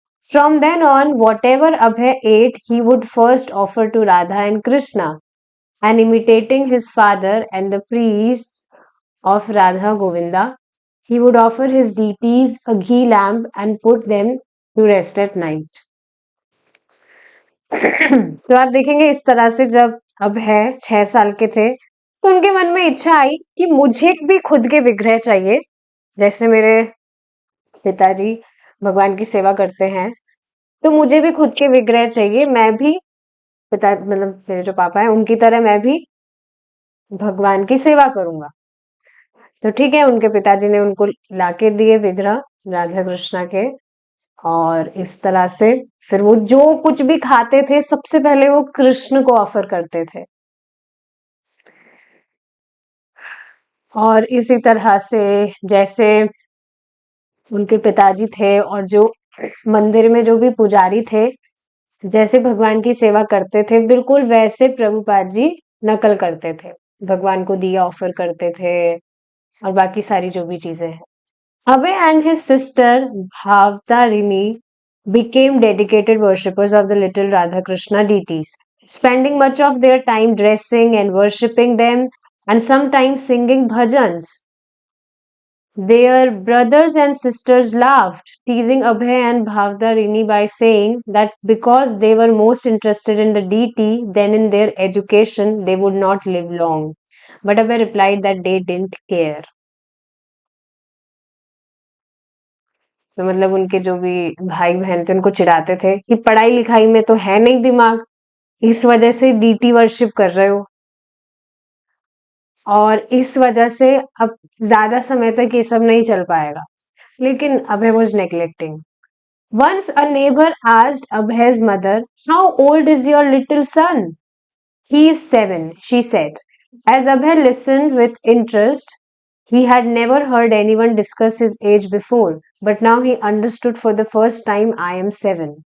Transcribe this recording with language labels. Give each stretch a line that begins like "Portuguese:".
English: From then on, whatever Abhay ate, he would first offer to Radha and Krishna, and imitating his father and the priests of Radha Govinda, he would offer his deities a ghee lamp and put them to rest at night.
Hindi: तो आप देखेंगे इस तरह से जब अभय 6 साल के थे तो उनके मन में इच्छा आई कि मुझे भी खुद के विग्रह चाहिए. जैसे मेरे पिताजी भगवान की सेवा करते हैं तो मुझे भी खुद के विग्रह चाहिए. मैं भी पिता मतलब मेरे जो पापा हैं उनकी तरह मैं भी भगवान की सेवा करूंगा. तो ठीक है, उनके पिताजी ने उनको लाके दिए विग्रह राधा कृष्णा के. और इस तरह से फिर वो जो कुछ भी खाते थे सबसे पहले वो कृष्ण को ऑफर करते थे. और इसी तरह से जैसे उनके पिताजी थे और जो मंदिर में जो भी पुजारी थे जैसे भगवान की सेवा करते थे बिल्कुल वैसे प्रभुपाद जी नकल करते थे. भगवान को दिया ऑफर करते थे और बाकी सारी जो भी चीजें हैं.
English: Abhay and his sister Bhavtarini became dedicated worshippers of the little Radha Krishna deities, spending much of their time dressing and worshipping them and sometimes singing bhajans. Their brothers and sisters laughed, teasing Abhay and Bhavtarini by saying that because they were most interested in the deity than in their education, they would not live long. But Abhay replied that they didn't care.
Hindi: तो मतलब उनके जो भी भाई बहन थे उनको चिढ़ाते थे कि पढ़ाई लिखाई में तो है नहीं दिमाग, इस वजह से डीटी वर्शिप कर रहे हो. और इस वजह से अब ज्यादा समय तक ये सब नहीं चल पाएगा. लेकिन अभय
English: Was neglecting. Once a neighbor asked Abhay's mother, how old is your little son? He is 7, she said. As Abhay listened with interest, he had never heard anyone discuss his age before, but now he understood for the first time, I am 7.